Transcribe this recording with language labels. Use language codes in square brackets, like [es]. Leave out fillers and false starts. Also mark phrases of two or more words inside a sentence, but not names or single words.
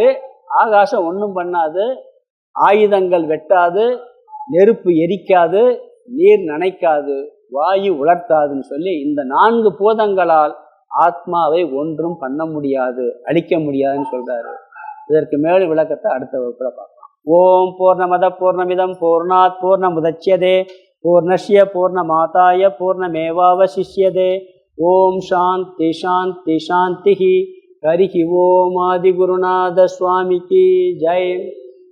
[ta] ஆகாசம் ஒன்றும் பண்ணாது, ஆயுதங்கள் வெட்டாது, நெருப்பு எரிக்காது, நீர் நனைக்காது, வாயு உலர்த்தாதுன்னு சொல்லி இந்த 4 பூதங்களால் ஆத்மாவை ஒன்றும் பண்ண முடியாது, அழிக்க முடியாதுன்னு சொல்றாரு. இதற்கு மேல் விளக்கத்தை அடுத்த வகுப்புல பார்க்கலாம். [sa] ॐ पूर्णमदः पूर्णमिदं पूर्णात् पूर्णमुदच्यते पूर्णस्य पूर्णमादाय पूर्णमेवावशिष्यते. ॐ शान्ति शान्ति शान्ति. हरिः ॐ. [ta] ஆதிகுருநாத சுவாமிக்கு ஜெய்.